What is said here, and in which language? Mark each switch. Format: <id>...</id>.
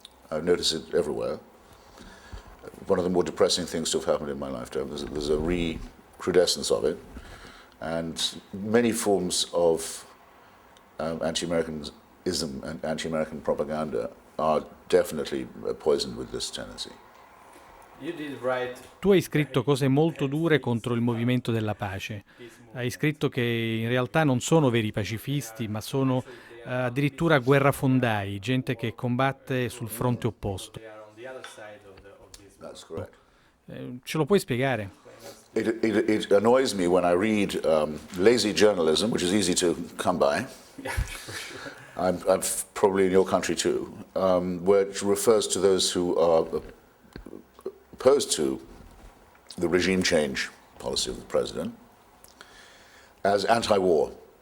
<en>I've noticed it everywhere. One of the more depressing things to have happened in my lifetime. There's a recrudescence of it. And many forms of anti-Americanism and anti-American propaganda are definitely poisoned with this tendency.</en> <it>Tu hai scritto cose molto dure contro il movimento della pace. Hai scritto che in realtà non sono veri pacifisti, ma sono addirittura guerrafondai, gente che combatte sul fronte opposto.</it> <en>That's correct.</en> <it>Ce lo puoi spiegare?</it> <en>It annoys me when I read lazy journalism, which is easy to come by. I'm probably in your country too, which refers to those who are opposed to the regime change policy of the president as anti-war.</en>